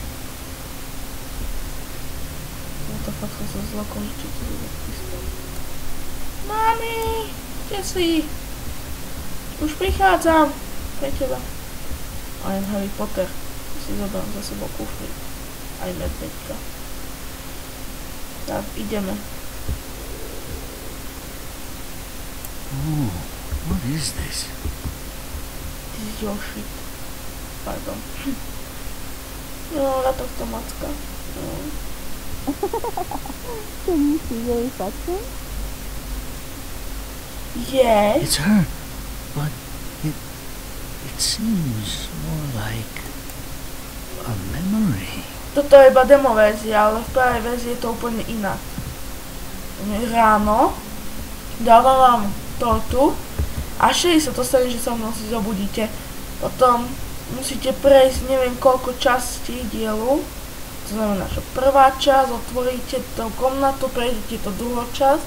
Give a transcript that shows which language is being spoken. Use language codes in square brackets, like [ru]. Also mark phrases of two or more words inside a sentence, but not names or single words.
[sk] No to fakt som sa zlakol, že to bude písať. Mami, kde si? Už prichádzam pre teba. [en] I am Harry Potter. [sk] Si zoberám za sebou kufry. Aj medveďka. Tak, ideme. [en] Oh, what is this? This is your shit. [sk] Pardon. No, na tohto macka. No. [en] Can you see your reflection? Yes. It's her, but it seems more like a memory. [sk] Toto je iba demo verzia, ale v pravej verzii je to úplne inak. Ráno dávam vám tortu a 60 to stane, že sa mnou si zobudíte. Potom musíte prejsť neviem koľko častí dielu. To znamená, že prvá časť, otvoríte tú komnatu, prejdete to druhú časť.